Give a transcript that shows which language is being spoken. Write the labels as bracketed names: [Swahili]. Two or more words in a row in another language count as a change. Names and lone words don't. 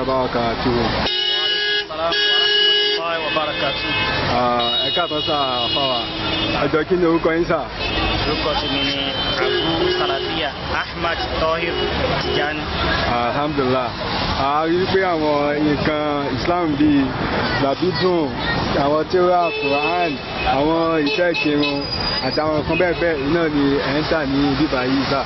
[Arabic] barakatuh. وعليكم السلام ورحمة الله وبركاته. [Yoruba] Ẹ káàtọ́ sá fáwa. Ẹjọ́ kí ni orúkọ yín sá? Orúkọ tèmi ni Abu Salafiya Ahmad Tohir Tijani. Alhamdulillah. A rí pé àwọn nǹkan Islam bíi làbídùn, àwọn tírà Quran, àwọn ìtẹ́ ìkírun àti àwọn nǹkan bẹ́ẹ̀ bẹ́ẹ̀ iná ni ẹ̀ ń tà ní bíbá yìí sá.